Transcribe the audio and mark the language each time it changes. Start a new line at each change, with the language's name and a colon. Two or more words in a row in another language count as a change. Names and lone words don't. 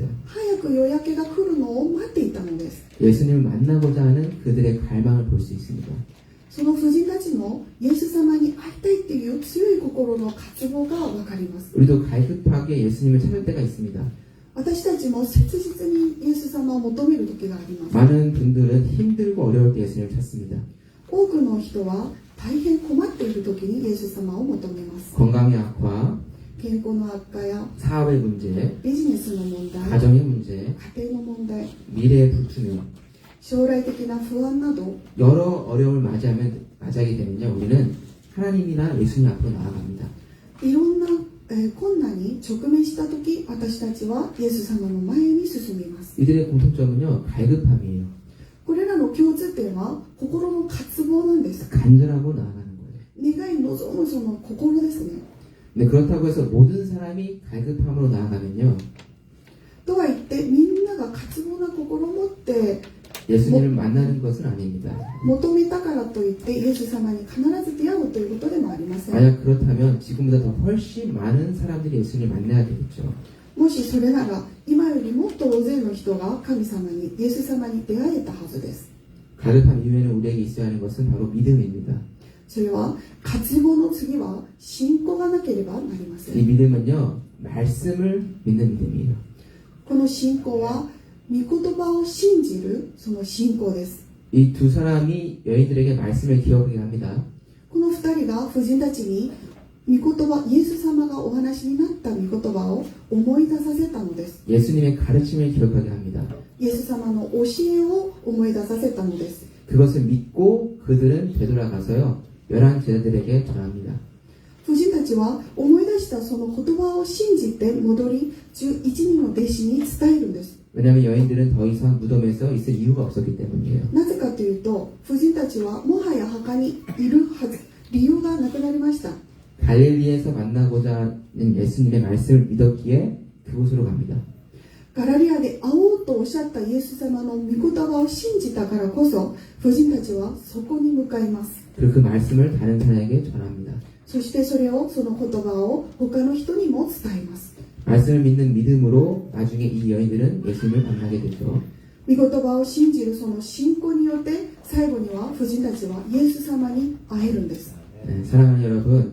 Japanese: 早く夜明けが来るのを待っていたのです。
Korean: 예수님을 만나고자 하는 그들의 갈망을 볼 수 있습니다.
Japanese: その婦人たちのイエス様に会いたいっていう強い心の渇望がわかります。
Korean: 우리도 갈급하게 예수님을 찾을 때가 있습니다.
Japanese: 私たちも切実にイエス様を求める時があります。
Korean: 많은 분들은 힘들고 어려울 때 예수님을 찾습니다.
Japanese: 多くの人は大変困っている時にイエス様を求めます。
Korean: 건강의 악화,
Japanese: 健康の悪化や
Korean: 사업의 문제,
Japanese: ビジネスの問題、
Korean: 가정의 문제,
Japanese: 家庭の問題、
Korean: 미래의 불투명,
Japanese: 将来的な不安など
Korean: 여러 어려움을 맞이하게 되면요, 우리는 하나님이나 예수님 앞으로 나아갑니다.
Japanese: いろんな困難に直面した時私たちはイエス様の前に進みます。
Korean: 이들의 공통점은요, 갈급함이에요.
Japanese: これらの共通点は心の渇望なんです。
Korean: 간절하고 나아가는 거예요.
Japanese: 願い望むその心ですね。
Korean: 근데 그렇다고 해서 모든 사람이 갈급함으로 나아가면요,
Japanese: とは言ってみんなが渇望な心を持って
Korean: 예수님을 만나는 것은 아닙니다.
Japanese: 求めたからといってイエス様に必ず出会うということでもありません。
Korean: 만약 그렇다면 지금보다 더 훨씬 많은 사람들이 예수님을 만나야 되겠죠.
Japanese: もしそれなら今よりもっと大勢の人が神様にイエス様に出会えたはずです。
Korean: 갈급함 이후에는 우리에게 있어야 하는 것은 바로 믿음입니다.
Japanese: それは渇望の次は信仰がなければなりませ
Korean: 이
Japanese: ん。
Korean: 믿음은요, 말씀을 믿는 믿음이에요.
Japanese: この信仰は御言葉を信じるその信仰です。
Korean: 이 두 사람이 여인들에게 말씀을 기억하게 합니다.
Japanese: この二人が婦人たちに御言葉、イエス様がお話になった御言葉を思い出させたのです。
Korean: 예수님의 가르침을 기억하게 합니다.
Japanese: イエス様の教えを思い出させたのです。
Korean: 그것을 믿고 그들은 되돌아가서요, 11 제자들에게 전합니다.
Japanese: 婦人たちは思い出したその言葉を信じて戻り11人の弟子に伝えるんです。
Korean: 왜냐하면 여인들은 더 이상 무덤에서 있을 이유가 없었기 때문이에요.
Japanese: なぜかというと婦人たちはもはや墓にいるはず理由がなくなりました。
Korean: 갈릴리에서 만나고자 하는 예수님의 말씀을 믿었기에 그곳으로 갑니다.
Japanese: ガラリアで会おうとおっしゃったイエス様の御言葉を信じたからこそ婦人たちはそこに向かいます。
Korean: 그리고 그 말씀을 다른 사람에게 전합니다.
Japanese: そしてそれをその言葉を他の人にも伝えます。
Korean: 말씀을 믿는 믿음으로 나중에 이 여인들은 예수님을 만나게 되죠.
Japanese: 御言葉を信じるその信仰によって最後には婦人たちはイエス様に会えるんです。
Korean: 네, 사랑하는 여러분,